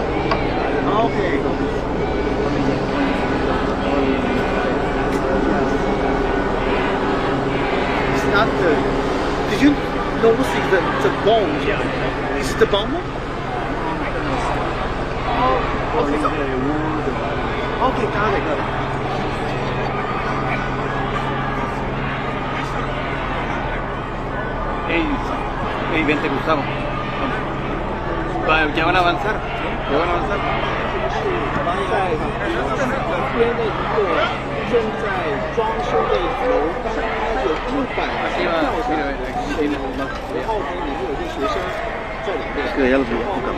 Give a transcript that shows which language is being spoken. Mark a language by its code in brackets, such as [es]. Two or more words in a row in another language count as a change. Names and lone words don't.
[en] Okay. It's not the. Did you notice the bomb? Yeah. Is it the bomb? Oh, okay. Okay, got it. [es] Hey, vente Gustavo. Ya van a avanzar. Ya van a avanzar. [zh] 边的一个正在装修的楼当有100个跳伞，然后呢里面有些学生在里面，这个要不干嘛？